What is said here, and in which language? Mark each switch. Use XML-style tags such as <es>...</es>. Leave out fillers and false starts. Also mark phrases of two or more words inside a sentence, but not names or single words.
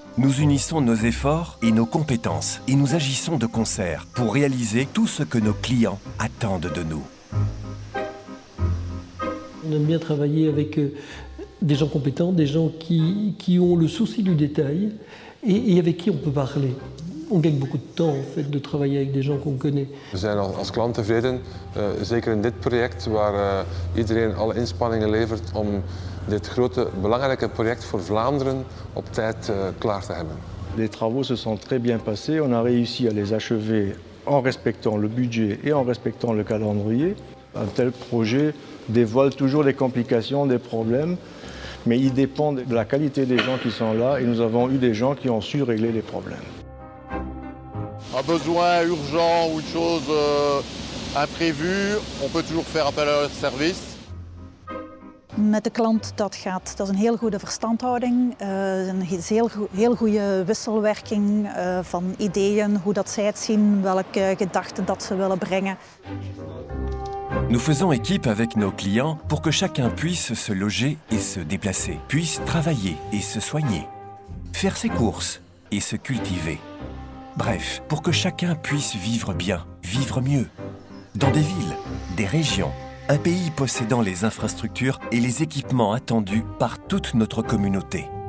<fr>Nous unissons nos efforts et nos compétences et nous agissons de concert pour réaliser tout ce que nos clients attendent de nous. On aime bien travailler avec des gens compétents, des gens qui ont le souci du détail et avec qui on peut parler. On gagne beaucoup de temps en fait, de travailler avec des gens qu'on connaît.</fr> <nl>We zijn als klant tevreden, zeker in dit project waar iedereen alle inspanningen levert om dit grote, belangrijke project voor Vlaanderen op tijd klaar te hebben.</nl> <fr>Les travaux se sont très bien passés. On a réussi à les achever en respectant le budget et en respectant le calendrier. Un tel projet dévoile toujours les complications, des problèmes, mais il dépend de la qualité des gens qui sont là et nous avons eu des gens qui ont su régler les problèmes. Un besoin urgent ou une chose imprévue, on peut toujours faire appel à leur service.</fr> <nl>Met de klant dat is een heel goede verstandhouding, een heel goede wisselwerking van ideeën, hoe dat zij het zien, welke gedachten dat ze willen brengen.</nl> <fr>Nous faisons équipe avec nos clients pour que chacun puisse se loger et se déplacer, puisse travailler et se soigner, faire ses courses et se cultiver. Bref, pour que chacun puisse vivre bien, vivre mieux, dans des villes, des régions, un pays possédant les infrastructures et les équipements attendus par toute notre communauté.</fr>